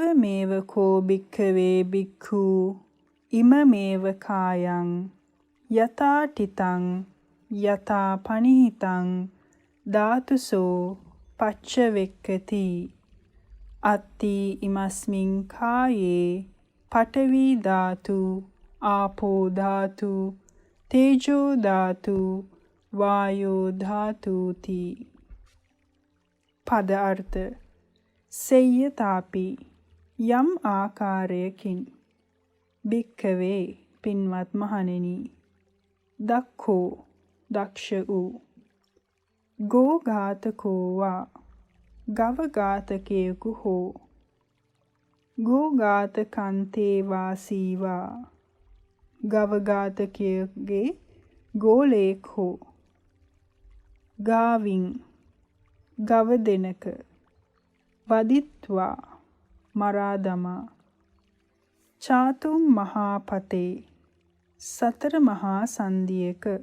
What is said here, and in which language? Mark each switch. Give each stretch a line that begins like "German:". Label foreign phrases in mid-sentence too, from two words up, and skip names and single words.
Pali: මේව කෝ භික්ඛවේ භික්ඛු ඉමමේව කායං යතා තිතං යතා පනිහිතං ධාතුසෝ පච්චවෙක්කති අත්ති ඉමස්මින් කායේ පඨවි ධාතු ආපෝ ධාතු තේජෝ ධාතු වායෝ ධාතුති.
Sinhala: පද අර්ථ සෙය්‍යතාපි යම් ආකාරයකින් භික්ඛවේ පින්වත් මහණෙනි දක්ඛෝ දක්ෂ වූ
Pali: ගෝඝාතකෝ වා
Sinhala: ගව ඝාතකයෙකු හෝ
Pali: ගෝඝාතකන්තේ වාසීවා
Sinhala: ගව ඝාතකයෙකුගේ ගෝලයෙක් හෝ ගාවින් ගව දෙනක වදිත්වා මරා දමා
Pali: චාතුම් මහා පතේ
Sinhala: සතර මහා සන්ධියක